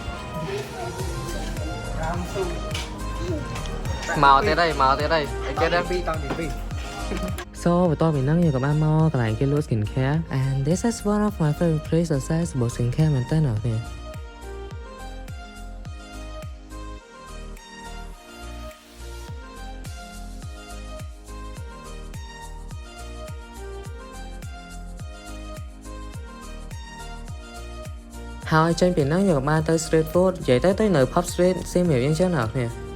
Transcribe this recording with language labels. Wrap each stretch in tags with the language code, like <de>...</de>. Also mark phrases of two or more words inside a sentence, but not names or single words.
<km>មកទៀតហើយអីគេដែរ 2តង់ទី2 So បន្ទាប់ពីហ្នឹងយើងក៏បានមកកន្លែងគេលក់</km> <en>skin care and this is one of my favorite places about skin care</en> <km>មែនតើអ្នកនេះ ហើយចេញពីហ្នឹងយើងក៏បានទៅ</km> <en>street food</en> <km>និយាយទៅនៅ pub street សៀមរាបយើងចឹងអ្នកគ្នា</km>